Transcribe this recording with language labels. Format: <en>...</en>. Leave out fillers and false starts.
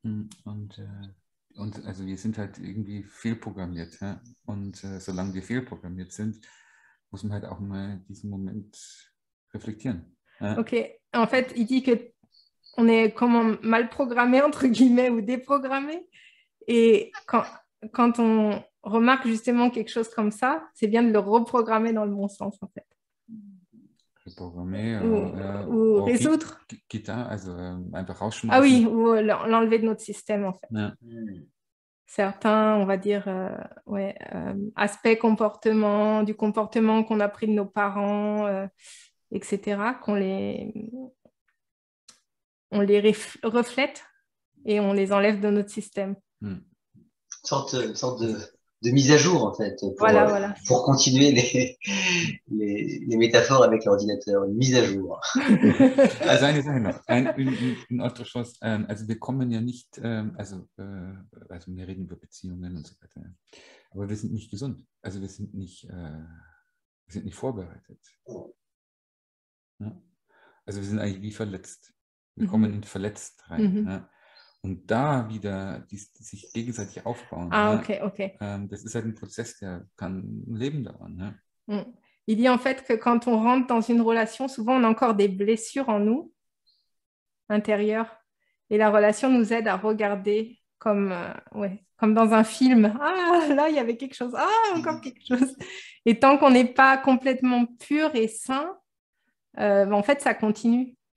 <de>Und also wir sind halt irgendwie fehlprogrammiert. Ja? Und solange wir fehlprogrammiert sind, muss man halt auch mal diesen Moment reflektieren. Ja? Ok.</de> <fr>En fait, il dit que on est comment mal programmé, entre guillemets, ou déprogrammé. Et quand on remarque justement quelque chose comme ça, c'est bien de le reprogrammer dans le bon sens, en fait. Reprogrammer ou résoudre.</fr> <de>Also einfach rausschmeißen.</de> <fr>Ah oui, ou l'enlever de notre système, en fait.</fr> <de>Ja.</de> <fr>Certains, on va dire, aspects du comportement qu'on a pris de nos parents, etc., on les reflète et on les enlève de notre système. Sorte de mise à jour, en fait, pour continuer les métaphores avec l'ordinateur, une mise à jour.</fr> <de>Also eine Sache noch, ein Autoschluss, also wir kommen ja nicht, also wir reden über Beziehungen und so weiter, aber wir sind nicht gesund, also wir sind nicht vorbereitet. Ja? Also wir sind eigentlich wie verletzt. Wir kommen in verletzt rein. Ja? Und da wieder sich gegenseitig aufbauen. Ah, ok. Das ist halt ein Prozess, der kann ein Leben dauern. Ja?</de> <fr>Il dit en fait que quand on rentre dans une relation, souvent on a encore des blessures en nous, intérieures, et la relation nous aide à regarder comme dans un film. Ah, là, il y avait quelque chose. Ah, encore quelque chose. Et tant qu'on n'est pas complètement pur et sain, en fait, ça continue.</fr>